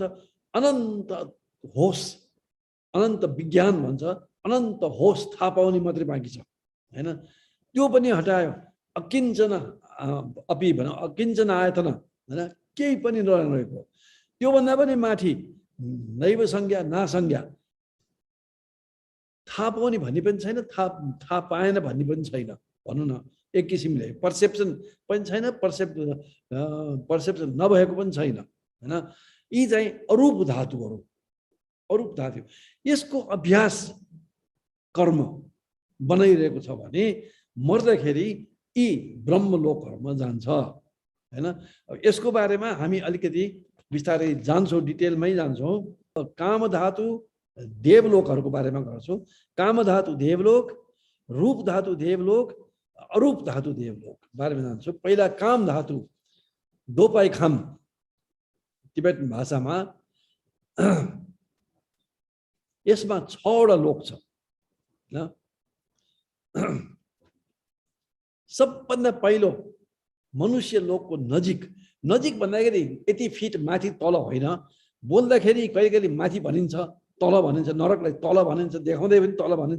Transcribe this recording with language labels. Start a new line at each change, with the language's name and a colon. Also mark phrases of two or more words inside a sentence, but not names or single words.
Nepali: अनन्त होस, अनन्त विज्ञान भन्छ, अनन्त होस थाहा पाउने मात्रै बाँकी छ हैन। त्यो पनि हटायो, अकिञ्चन अपि भनौँ, अकिञ्चन आयतन हैन, केही पनि नरहेको। त्योभन्दा पनि माथि
Sanskrit: नैव संज्ञा नासंज्ञा,
Nepali: थाहा पाउने भन्ने पनि छैन, थाहा पाएन भन्ने पनि छैन भनौँ न। एक किसिमले पर्सेप्सन पनि छैन, पर्सेप्सन नभएको पनि छैन हैन। यी चाहिँ अरूप धातुहरू, अरूप धातु। यसको अभ्यास कर्म बनाइरहेको छ भने मर्दाखेरि यी ब्रह्मलोकहरूमा जान्छ हैन। यसको बारेमा हामी अलिकति विस्तारै जान्छौँ, डिटेलमै जान्छौँ। काम धातु देवलोकहरूको बारेमा गर्छौँ। काम धातु देवलोक, रूप धातु देवलोक, अरूप धातु देवलोक बारेमा जान्छौँ। पहिला काम धातु
Tibetan: འདོད་པའི་ཁམས
Nepali: तिब्बत भाषामा, यसमा 6वटा लोक छ हैन। सबभन्दा पहिलो मनुष्य लोकको नजिक भन्दाखेरि यति फिट माथि तल होइन, बोल्दाखेरि कहिले कहिले माथि भनिन्छ तल भनिन्छ, नरकलाई तल भनिन्छ, देखाउँदै पनि तल भनिन्छ।